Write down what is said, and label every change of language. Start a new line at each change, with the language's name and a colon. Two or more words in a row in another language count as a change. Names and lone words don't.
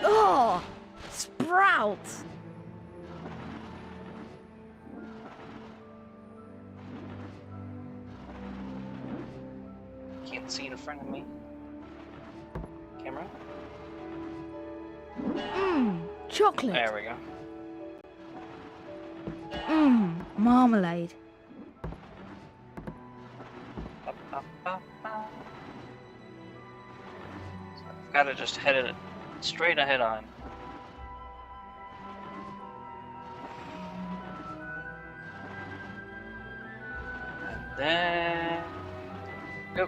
English: Oh, sprouts. Can't see in front of me. Camera? Chocolate. There we go. Marmalade. Ba, ba, ba, ba. So I've got to just head it straight ahead on. And then... Go.